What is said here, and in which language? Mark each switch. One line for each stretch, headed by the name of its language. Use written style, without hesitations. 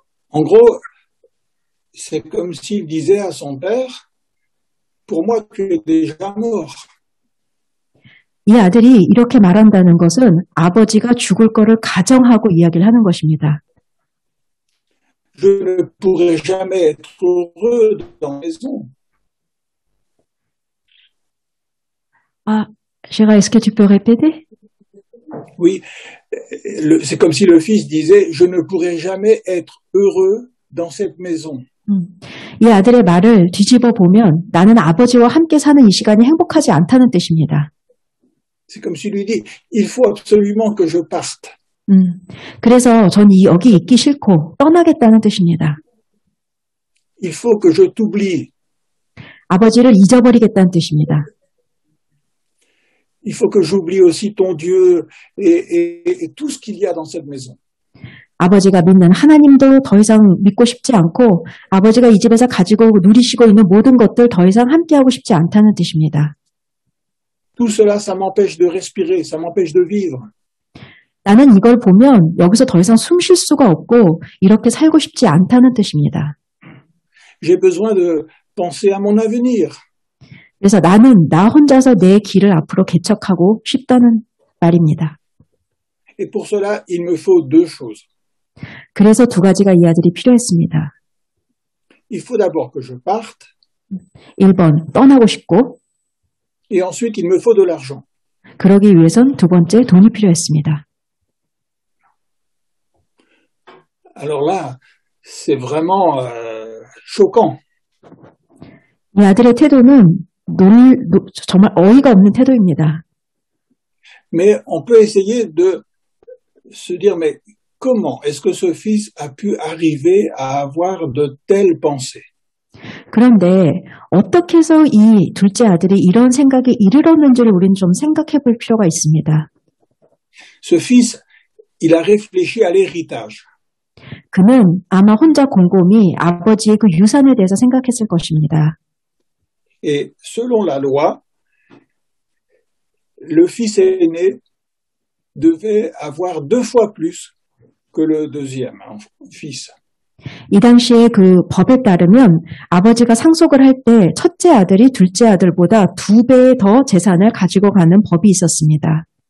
French: En gros, c'est comme s'il disait à son père, pour moi, tu es déjà mort.
Korean: 이 아들이 이렇게 말한다는 것은 아버지가 죽을 거를 가정하고 이야기를 하는 것입니다.
French: Je ne pourrai jamais être heureux dans la maison. Est-ce que tu peux répéter? Oui, c'est comme si le fils disait, je ne pourrai jamais être heureux dans cette maison.
Korean: 이 아들의 말을 뒤집어 보면 나는 아버지와 함께 사는 이 시간이 행복하지 않다는 뜻입니다.
French: C'est comme s'il lui dit, il faut absolument que je parte.
Korean: 그래서 전 여기 있기 싫고 떠나겠다는 뜻입니다.
French: Il faut que je t'oublie.
Korean: 아버지를 잊어버리겠다는 뜻입니다.
French: Il faut que j'oublie aussi ton Dieu et tout ce qu'il y a dans cette maison.
Korean: 아버지가 믿는 하나님도 더 이상 믿고 싶지 않고 아버지가 이 집에서 가지고 누리시고 있는 모든 것들 더 이상 함께하고 싶지 않다는 뜻입니다.
French: Tout cela, ça m'empêche de respirer, ça m'empêche de vivre.
Korean: 나는 이걸 보면 여기서 더 이상 숨 쉴 수가 없고 이렇게 살고 싶지 않다는 뜻입니다.
French: J'ai besoin de penser à mon avenir.
Korean: 그래서 나는 나 혼자서 내 길을 앞으로 개척하고 싶다는 말입니다.
French: Et pour cela, il me faut 2 choses.
Korean: 그래서 2가지가 이 아들이 필요했습니다.
French: Il faut d'abord que je parte.
Korean: 1번, 떠나고 싶고
French: Et ensuite, il me faut de l'argent.
Korean: 그러기 위해선 2번째, 돈이 필요했습니다.
French: Alors là, c'est vraiment choquant.
Korean: 이 아들의 태도는 정말 어이가 없는 태도입니다.
French: Mais on peut essayer de se dire, mais comment est-ce que ce fils a pu arriver à avoir de telles pensées?
Korean: 그런데 어떻게 해서 이 둘째 아들이 이런 생각에 이르렀는지를 우리는 좀 생각해 볼 필요가 있습니다.
French: Ce fils, il a réfléchi à l'héritage.
Korean: 그는 아마 혼자 곰곰이 아버지의 그 유산에 대해서 생각했을 것입니다.
French: Et selon la loi, le fils aîné devait avoir 2 fois plus que le deuxième fils.
Korean: 이 당시에 그 법에 따르면 아버지가 상속을 할 때 첫째 아들이 둘째 아들보다 2배의 더 재산을 가지고 가는 법이 있었습니다.